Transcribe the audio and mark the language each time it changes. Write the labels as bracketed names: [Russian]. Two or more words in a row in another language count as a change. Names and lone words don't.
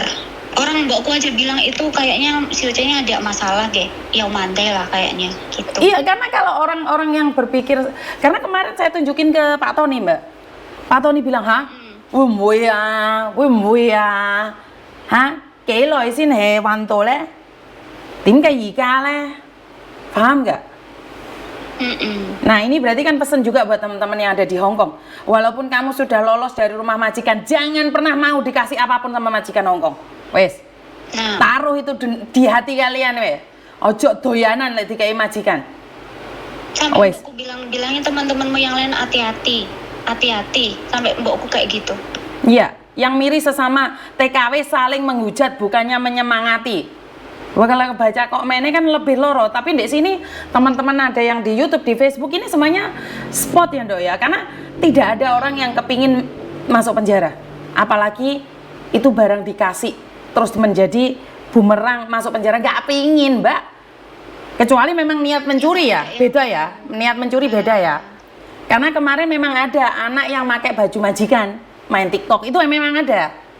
[Indonesian] Orang mbokku aja bilang itu kayaknya si Ucenya ada masalah deh. Ya mandai lah kayaknya gitu. Iya, karena kalau orang-orang yang berpikir, karena kemarin saya tunjukin ke Pak Tony, Mbak. Pak Tony bilang, "Hah? Wih, hah? [Cantonese] 幾耐先係運到呢? 點解而家呢? [Indonesian] Paham nggak?" Nah, ini berarti kan pesan juga buat teman-teman yang ada di Hong Kong. Walaupun kamu sudah lolos dari rumah majikan, jangan pernah mau dikasih apapun sama majikan Hong Kong. Wes, taruh itu di hati kalian, wes. [Javanese] Ojo doyanan lek dikai majikan. [Indonesian] Sampai aku bilangin teman-temanmu yang lain hati-hati, sampai mbokku kayak gitu. Iya, yang miris sesama TKW saling menghujat bukannya menyemangati. Wah, kalau baca komennya kan lebih loro, tapi di sini teman-teman ada yang di YouTube, di Facebook ini semuanya spot ya Dok ya, karena tidak ada orang yang kepingin masuk penjara, apalagi itu barang dikasih terus menjadi bumerang masuk penjara, nggak pingin Mbak, kecuali memang niat mencuri ya, beda ya, niat mencuri beda ya, karena kemarin memang ada anak yang pakai baju majikan main TikTok, itu memang ada.